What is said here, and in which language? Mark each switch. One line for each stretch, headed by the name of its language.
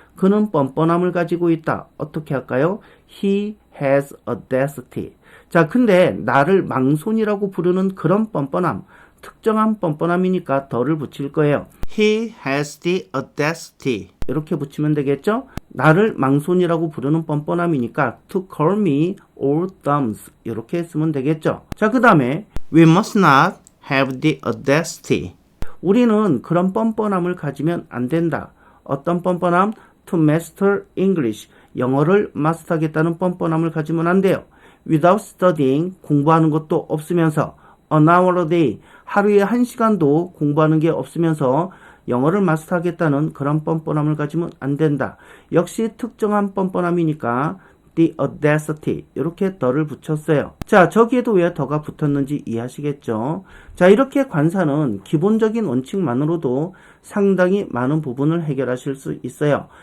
Korean: 그는 뻔뻔함을 가지고 있다. 어떻게 할까요?
English: He has audacity.
Korean: 자, 근데 나를 망손이라고 부르는 그런 뻔뻔함, 특정한 뻔뻔함이니까 더를 붙일 거예요.
English: He has the audacity.
Korean: 이렇게 붙이면 되겠죠? 나를 망손이라고 부르는 뻔뻔함이니까
English: to call me all thumbs.
Korean: 이렇게 쓰면 되겠죠? 자, 그 다음에
English: we must not have the audacity.
Korean: 우리는 그런 뻔뻔함을 가지면 안 된다. 어떤 뻔뻔함?
English: To master English.
Korean: 영어를 마스터하겠다는 뻔뻔함을 가지면 안 돼요.
English: Without studying.
Korean: 공부하는 것도 없으면서
English: an hour a day.
Korean: 하루에 1시간도 공부하는 게 없으면서 영어를 마스터하겠다는 그런 뻔뻔함을 가지면 안 된다. 역시 특정한 뻔뻔함이니까
English: the audacity
Korean: 이렇게 더를 붙였어요. 자, 저기에도 왜 더가 붙었는지 이해하시겠죠? 자, 이렇게 관사는 기본적인 원칙만으로도 상당히 많은 부분을 해결하실 수 있어요.